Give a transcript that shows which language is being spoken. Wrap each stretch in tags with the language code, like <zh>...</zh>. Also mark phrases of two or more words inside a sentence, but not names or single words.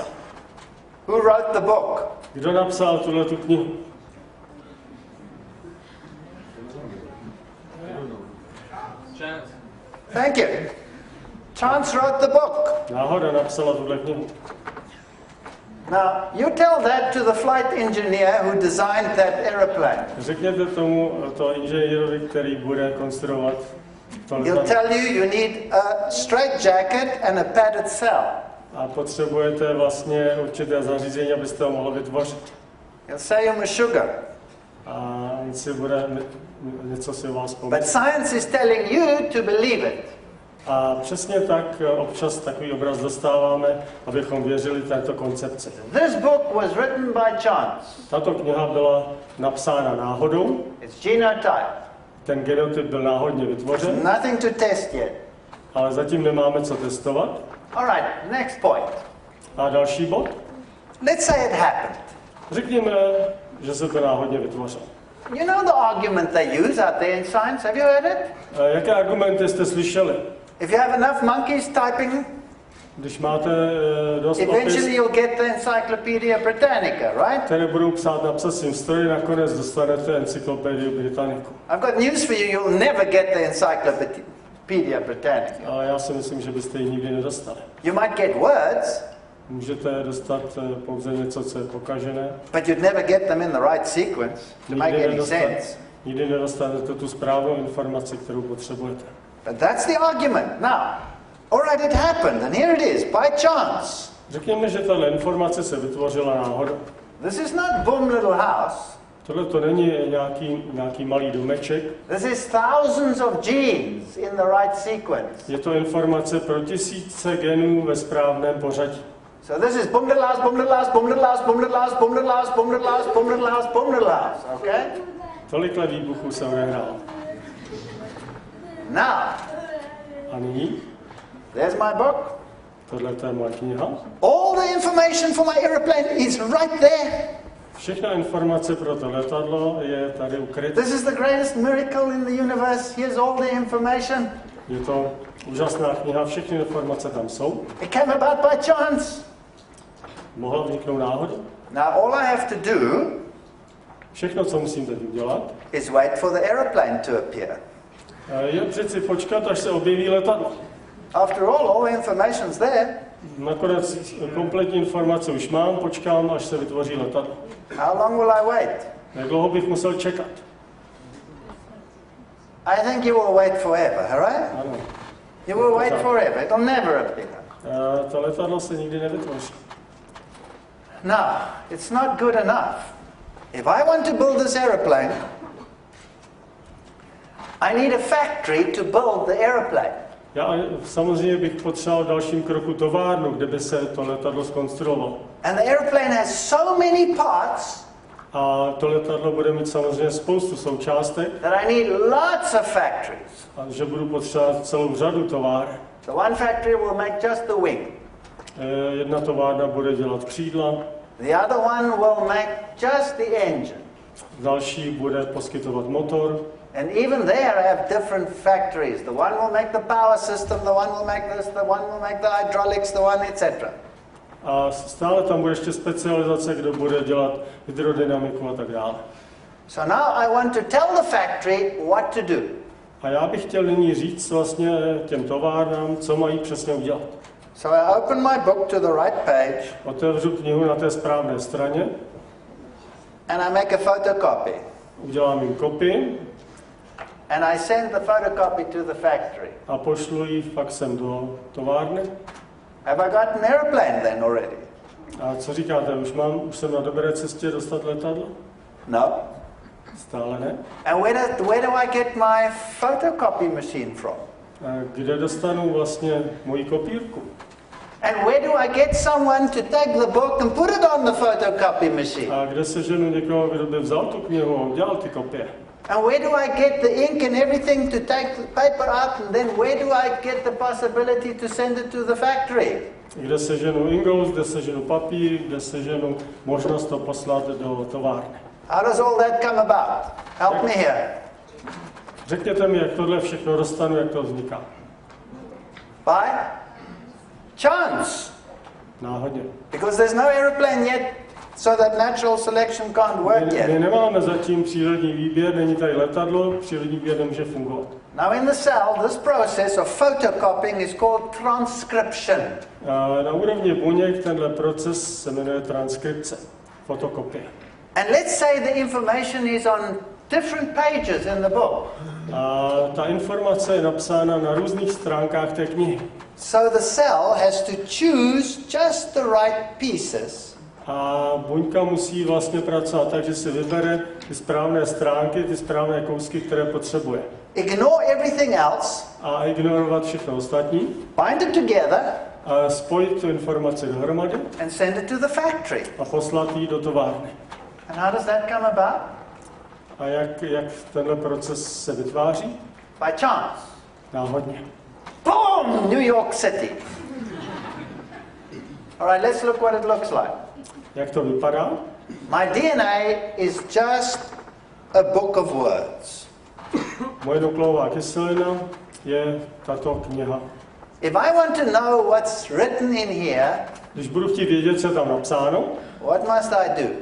<en>Who wrote the book?</en> <cs>Kdo napsal tuhletu knihu?</cs> <en>Thank you. Chance wrote the book.</en> <cs>Náhoda napsala tuhle knihu.</cs> <en>Now, you tell that to the flight engineer who designed that aeroplane.</en> <cs>Řekněte tomu to inženýrovi, který bude konstruovat to</cs> <en>He'll</en> <cs>letadlo.</cs> <en>tell you you need a straight jacket and a padded cell.</en> <cs>A potřebujete vlastně určité zařízení, abyste ho mohl vytvořit.</cs> <en>He'll say you're a sugar.</en> <cs>A on si bude něco si o vás</cs> <en>But</en> <cs>pomyslet.</cs> <en>science is telling you to believe it.</en> <cs>A přesně tak občas takový obraz dostáváme, abychom věřili této koncepci.</cs> <en>This book was written by chance.</en> <cs>Tato kniha byla napsána náhodou,</cs> <en>It's genotype.</en> <cs>ten genotyp byl náhodně vytvořen,</cs> <en>Nothing to test yet.</en> <cs>ale zatím nemáme co testovat.</cs> <en>All right, next point.</en> <cs>A další bod.</cs> <en>Let's say it happened.</en> <cs>Řekněme, že se to náhodně vytvořilo.</cs> <en>You know the argument they use out there in science? Have you heard it?</en> <cs>Jaké argumenty jste slyšeli?</cs> <en>If you have enough monkeys typing,</en> <cs>Když máte dost</cs> <en>eventually</en> <cs>opis,</cs> <en>you'll get the Encyclopedia Britannica, right?</en> <cs>které budou psát na psacím stroji, nakonec dostanete encyklopedii Britanniku.</cs> <en>I've got news for you, you'll never get the Encyclopedia Britannica.</en> <cs>A já si myslím, že byste ji nikdy nedostali.</cs> <en>You might get words,</en> <cs>Můžete dostat pouze něco, co je pokažené.</cs> <en>but you'd never get them in the right sequence to make any sense.</en> <cs>Nikdy nedostanete tu správnou informaci, kterou potřebujete.</cs> <en>But that's the argument. Now, all right, it happened, and here it is, by chance.</en> <cs>Řekněme, že tato informace se vytvořila náhodou.</cs> <en>This is not boom little house.</en> <cs>Tohle to není nějaký malý domeček.</cs> <en>This is thousands of genes in the right sequence.</en> <cs>Je to informace pro tisíce genů ve správném pořadí.</cs> <en>So this is boom little house, boom little house, boom little house, boom little house, boom little house, boom little house, boom little house, boom little house, okay?</en> <cs>Tolikle výbuchů se odehrálo.</cs> <en>Now,</en> <cs>A nyní,</cs> <en>there's my book.</en> <cs>tohle je moje kniha.</cs> <en>All the information for my aeroplane is right there.</en> <cs>Všechna informace pro to letadlo je tady ukrytá.</cs> <en>This is the greatest miracle in the universe. Here's all the information.</en> <cs>Je to úžasná kniha, všechny informace tam jsou.</cs> <en>It came about by chance.</en> <cs>Mohla vzniknout náhodou.</cs> <en>Now, all I have to do</en> <cs>Všechno, co musím teď udělat,</cs> <en>is wait for the aeroplane to appear.</en> <cs>je přeci počkat, až se objeví letadlo.</cs> <en>After all the information's there.</en> <cs>Nakonec kompletní informace už mám, počkám, až se vytvoří letadlo.</cs> <en>How long will I wait?</en> <cs>Jak dlouho bych musel čekat?</cs> <en>I think you will wait forever, all right?</en> <cs>Ano.</cs> <en>You will wait forever. It'll never appear.</en> <cs>To letadlo se nikdy nevytvoří.</cs> <en>Now, it's not good enough. If I want to build this aeroplane, I need a factory to build the aeroplane.</en> <cs>Já samozřejmě bych potřeboval v dalším kroku továrnu, kde by se to letadlo zkonstruovalo.</cs> <en>And the aeroplane has so many parts</en> <cs>A to letadlo bude mít samozřejmě spoustu součástek,</cs> <en>that I need lots of factories.</en> <cs>a že budu potřebovat celou řadu továren.</cs> <en>The one factory will make just the wing.</en> <cs>Jedna továrna bude dělat křídla,</cs> <en>The other one will make just the engine.</en> <cs>další bude poskytovat motor.</cs> <en>And even there I have different factories. The one will make the power system, the one will make this, the one will make the hydraulics, the one, etc.</en> <cs>A stále tam bude ještě specializace, kdo bude dělat hydrodynamiku a tak dále.</cs> <en>So now I want to tell the factory what to do.</en> <cs>A já bych chtěl nyní říct vlastně těm továrnám, co mají přesně udělat.</cs> <en>So I open my book to the right page</en> <cs>Otevřu knihu na té správné straně,</cs> <en>and I make a photocopy.</en> <cs>udělám jim kopii</cs> <en>and I send the photocopy to the factory.</en> <cs>A pošlu ji faxem do továrny.</cs> <en>Have I got an airplane then already?</en> <cs>A co říkáte, už jsem na dobré cestě dostat letadlo?</cs> <en>No.</en> <cs>Stále ne.</cs> <en>And where do I get my photocopy machine from?</en> <cs>A kde dostanu vlastně moji kopírku?</cs> <en>And where do I get someone to take the book and put it on the photocopy machine?</en> <cs>A kde seženu někoho, kdo by vzal tu knihu a udělal ty kopie?</cs> <en>And where do I get the ink and everything to take the paper out, and then where do I get the possibility to send it to the factory?</en> <cs>Kde seženu ingoust, kde seženu papír, kde seženu možnost to poslat do továrny.</cs> <en>How does all that come about? Help me here.</en> <cs>Řekněte mi, jak tohle všechno dostanu, jak to vzniká.</cs> <en>By chance.</en> <cs>Náhodně.</cs> <en>Because there's no aeroplane yet, so that natural selection can't work yet.</en> <cs>My nemáme zatím přírodní výběr, není tady letadlo, přírodní výběr nemůže fungovat.</cs> <en>Now in the cell, this process of photocopying is called transcription.</en> <cs>Na úrovni buněk tenhle proces se jmenuje transkripce, fotokopie.</cs> <en>And let's say the information is on different pages in the book.</en> <cs>A ta informace je napsána na různých stránkách té knihy.</cs> <en>So the cell has to choose just the right pieces.</en> <cs>A buňka musí vlastně pracovat tak, že si vybere ty správné stránky, ty správné kousky, které potřebuje.</cs> <en>Ignore everything else.</en> <cs>A ignorovat všechno ostatní.</cs> <en>Bind it together.</en> <cs>A spojit tu informaci dohromady.</cs> <en>And send it to the factory.</en> <cs>A poslat ji do továrny.</cs> <en>And how does that come about?</en> <cs>A jak tenhle proces se vytváří?</cs> <en>By chance.</en> <cs>Náhodně.</cs> <en>Boom! New York City. All right, let's look what it looks like.</en> <cs>Jak to vypadá?</cs> <en>My DNA is just a book of words.</en> <cs>Moje nukleová kyselina je tato kniha.</cs> <en>If I want to know what's written in here,</en> <cs>Když budu chtít vědět, co je tam napsáno,</cs> <en>what must I do?</en>